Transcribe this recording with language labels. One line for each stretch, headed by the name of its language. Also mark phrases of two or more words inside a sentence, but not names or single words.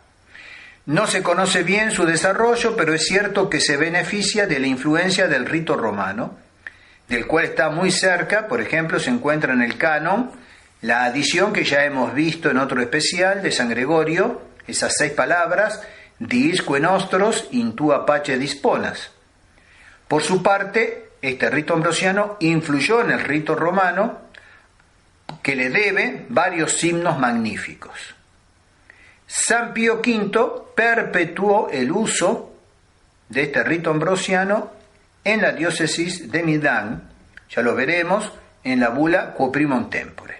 Spanish: No se conoce bien su desarrollo, pero es cierto que se beneficia de la influencia del rito romano, del cual está muy cerca. Por ejemplo, se encuentra en el canon la adición que ya hemos visto en otro especial de San Gregorio, esas 6 palabras,
Latin: diisque nostros in tua pace disponas.
Spanish: Por su parte, este rito ambrosiano influyó en el rito romano, que le debe varios himnos magníficos. San Pío V perpetuó el uso de este rito ambrosiano en la diócesis de Milán, ya lo veremos en la bula Quo Primum Tempore.